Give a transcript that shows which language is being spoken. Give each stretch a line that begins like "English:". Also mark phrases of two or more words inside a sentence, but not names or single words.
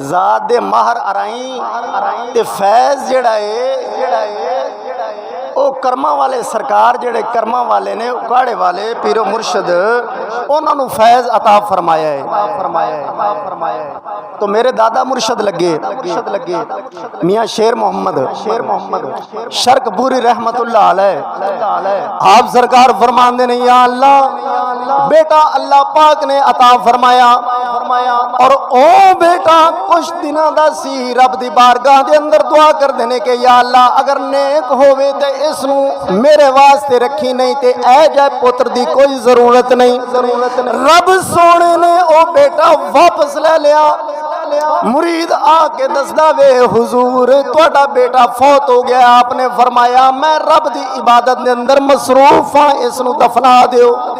Punjabi: جات دے مہر ارائیں تے فیض جیڑا ہے او کرماں والے سرکار جیڑے کرماں والے نے، اوکاڑے والے پیرو مرشد، انہوں نے فیض عطا فرمایا ہے. تو میرے دادا مرشد لگے میاں شیر محمد شرقپوری
Arabic: رحمة الله عليه,
Punjabi: آپ سرکار فرماتے نہیں یا اللہ، بیٹا اللہ پاک نے عطا فرمایا، اور او بیٹا کچھ دنوں کا سی، رب دی بارگاہ دے اندر دعا کر دینے کے یا اللہ، اگر نیک ہووے تے اسنوں میرے واسطے رکھی، نہیں تے اے جائے پتر دی کوئی ضرورت نہیں. رب سوہنے نے او بیٹا واپس لے لیا. مرید آکے دسدا وے حضور تہاڈا بیٹا فوت ہو گیا، آپنے فرمایا میں رب دی عبادت دے اندر مصروف ہاں، اسنوں دفنا دیو.